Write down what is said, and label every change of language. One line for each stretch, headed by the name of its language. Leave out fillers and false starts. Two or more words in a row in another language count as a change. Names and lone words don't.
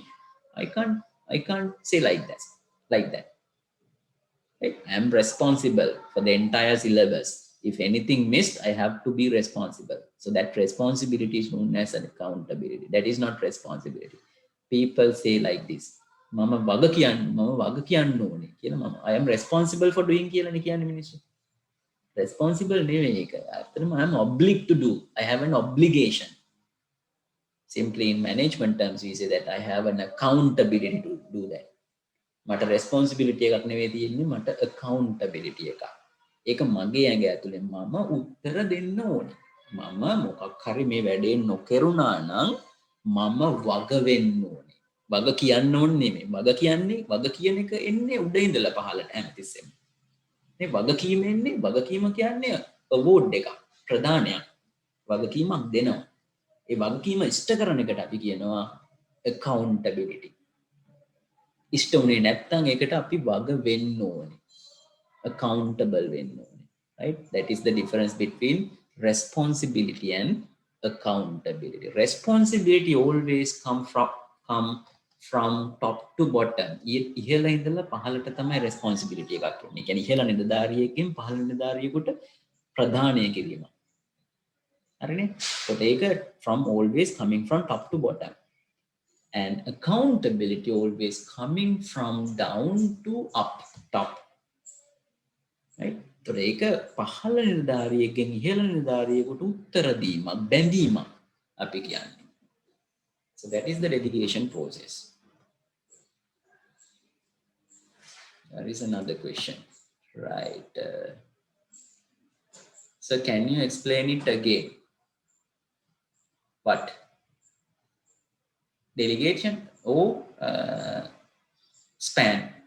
English: I can't say like that. Right? I'm responsible for the entire syllabus. If anything missed, I have to be responsible. So that responsibility is known as an accountability. That is not responsibility. People say like this,
Sinhala: මම වග කියන්න ඕනේ කියලා මම
English: I am responsible for doing
Sinhala: කියලානේ කියන්නේ මිනිස්සු.
English: Responsible
Sinhala: නෙවෙයි ඒක. අතනම
English: I am obliged to do. I have an obligation. Simply in management terms we say that I have an accountability to do that.
Sinhala: මට responsibility එකක් නෙවෙයි තියෙන්නේ, මට accountability එකක්. ඒක මගේ ඇඟ ඇතුලේ මම උත්තර දෙන්න ඕනේ. මම මොකක් හරි මේ වැඩේ නොකරුණා නම් මම වග වෙන්න ඕනේ. වග කියන්න ඕනේ නෙමෙයි. වග කියන එක එන්නේ උඩ ඉඳලා පහළට හැමතිස්සෙම. මේ වගකීම එන්නේ, වගකීම කියන්නේ award එකක්, ප්‍රදානයක්. වගකීමක් දෙනවා. ඒ වගකීම ඉෂ්ට කරන එකට අපි කියනවා accountability. ඉෂ්ට උනේ නැත්නම් ඒකට අපි වග වෙන්න ඕනේ. Accountable වෙන්න ඕනේ.
English: Right? That is the difference between responsibility and accountability. Responsibility always come from top to bottom.
Sinhala: ඉහළ ඉඳලා පහළට තමයි responsibility එකක් එන්නේ. කියන්නේ ඉහළ නිලධාරියෙක්ගෙන් පහළ නිලධාරියෙකුට ප්‍රදානය කිරීම.
English: හරිනේ? So ඒක from always coming from top to bottom. And accountability always coming from down to up, top. Right?
Sinhala: So ඒක පහළ නිලධාරියෙක්ගෙන් ඉහළ නිලධාරියෙකුට උත්තර දීමක්, බැඳීමක් අපි කියන්නේ.
English: So that is the delegation process. There is another question, right? So can you explain it again? What? Delegation or span?